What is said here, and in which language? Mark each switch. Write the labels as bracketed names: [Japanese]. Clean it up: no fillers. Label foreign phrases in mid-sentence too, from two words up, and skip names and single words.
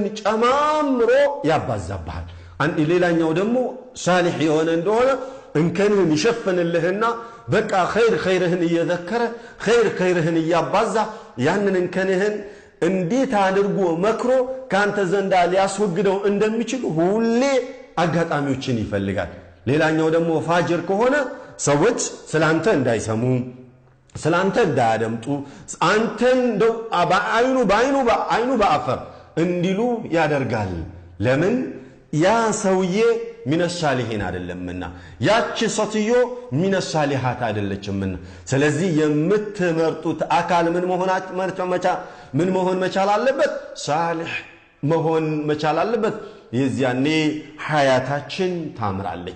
[Amharic] ጨማምሮ ያባዛብሃል አንድ ሌላኛው ደግሞ ሳሊህ የሆነ እንደሆነ እንከንህን ይሸፍንልህና በቃ ኸይርህን እየዘከረ ኸይርህን እያባዛ ያንን እንከንህን እንዴት አድርጎ መክሮ ካንተ ዘንዳ ሊያስወግደው እንደሚችል ሁሌ አጋጣሚዎችን ይፈልጋል ሌላኛው ደግሞ ፋጅር ከሆነ ሰዎች ስላንተ እንዳይሰሙ ስላንተ እንዳያደምጡ አንተን ደው በአይኑ በአፈር እንዲሉ ያደርጋል ለምን ያ ሰውዬ [Arabic] من الصالحين [Amharic] አይደለምና ያቺ ሰትዮ [Arabic] من الصالحات [Amharic] አይደለችምና ስለዚህ የምትመርጡት አካል ምን መሆን መቻል አለበት ሳሊህ መሆን መቻል አለበት የዚያኔ ሐያታችን ታምራለች